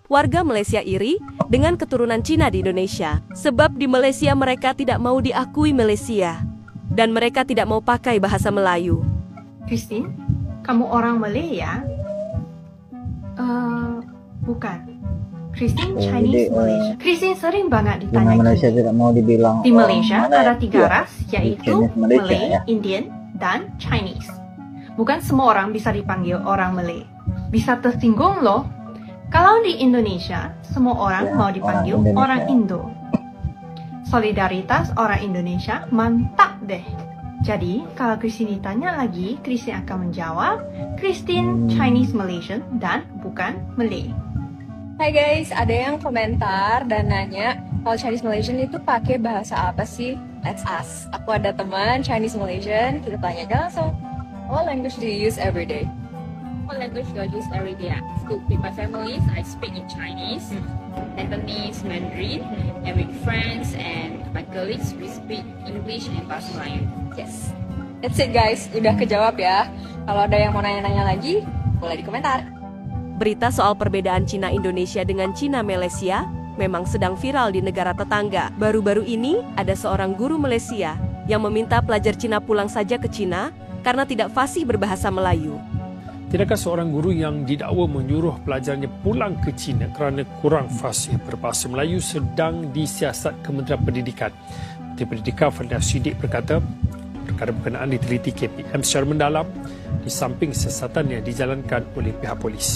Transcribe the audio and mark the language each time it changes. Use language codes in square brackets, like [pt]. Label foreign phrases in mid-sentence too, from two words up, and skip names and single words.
[id] Warga Malaysia iri dengan keturunan Cina di Indonesia. Sebab di Malaysia mereka tidak mau diakui Malaysia. Dan mereka tidak mau pakai bahasa Melayu. Christine, kamu orang Malay ya? Bukan. Christine Chinese Malaysia. Christine sering banget ditanya Malaysia tidak mau dibilang di Malaysia ada 3 ras, yaitu Malaysia, Malay, Indian, dan Chinese. Bukan semua orang bisa dipanggil orang Malay. Bisa tersinggung loh. Kalau di Indonesia, semua orang mau dipanggil orang Indo. Solidaritas orang Indonesia mantap deh. Jadi, kalau Christine ditanya lagi, Christine akan menjawab Christine [en] Chinese Malaysian [id] dan bukan Malay. Hai guys, ada yang komentar dan nanya kalau [en] Chinese Malaysian [id] itu pakai bahasa apa sih? [en] Let's ask. Aku ada teman Chinese Malaysian, kita tanya aja langsung. What language do you use every day? What language do I use every day? With my families, I speak in Chinese, Cantonese, Mandarin, and with friends and my colleagues, we speak English and Bahasa Melayu. Yes. That's it guys, [id] udah kejawab ya. Kalau ada yang mau nanya-nanya lagi, boleh di komentar. Berita soal perbedaan Cina Indonesia dengan Cina Malaysia memang sedang viral di negara tetangga. Baru-baru ini ada seorang guru Malaysia yang meminta pelajar Cina pulang saja ke Cina karena tidak fasih berbahasa Melayu. [ms] Tidakkah seorang guru yang didakwa menyuruh pelajarnya pulang ke China kerana kurang fasih berbahasa Melayu sedang disiasat Kementerian Pendidikan? Menteri Pendidikan Fadhil Siddiq berkata, perkara berkenaan diteliti KPM secara mendalam di samping siasatan yang dijalankan oleh pihak polis.